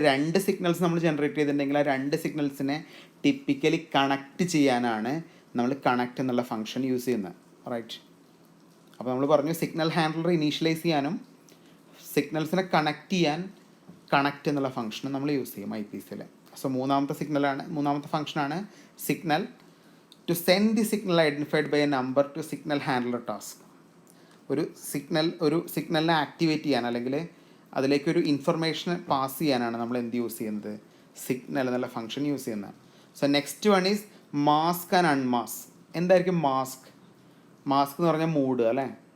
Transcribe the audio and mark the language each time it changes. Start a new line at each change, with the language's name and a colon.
Malayalam: 2 signals നമ്മൾ generate ചെയ്തിട്ടുണ്ടെങ്കിൽ ആ 2 സിഗ്നൽസിനെ ടിപ്പിക്കലി കണക്റ്റ് ചെയ്യാനാണ് നമ്മൾ കണക്റ്റ് എന്നുള്ള ഫംഗ്ഷൻ യൂസ് ചെയ്യുന്നത്, റൈറ്റ്. അപ്പോൾ നമ്മൾ പറഞ്ഞു സിഗ്നൽ ഹാൻഡ്ലർ ഇനീഷ്യലൈസ് ചെയ്യാനും സിഗ്നൽസിനെ കണക്റ്റ് ചെയ്യാൻ കണക്റ്റ് എന്നുള്ള ഫംഗ്ഷൻ നമ്മൾ യൂസ് ചെയ്യും IPCയിൽ.
English: so
Malayalam: മൂന്നാമത്തെ ഫംഗ്ഷനാണ് signal
English: to send the signal identified by a number to signal handler task.
Malayalam: ഒരു സിഗ്നലിനെ ആക്ടിവേറ്റ് ചെയ്യാൻ അല്ലെങ്കിൽ അതിലേക്കൊരു ഇൻഫർമേഷൻ പാസ് ചെയ്യാനാണ് നമ്മൾ എന്ത് യൂസ് ചെയ്യുന്നത്, സിഗ്നൽ എന്നുള്ള ഫംഗ്ഷൻ യൂസ് ചെയ്യുന്നത്.
English: So next one is mask and unmask.
Malayalam: എന്തായിരിക്കും മാസ്ക് എന്ന് പറഞ്ഞാൽ മൂഡ് അല്ലേ.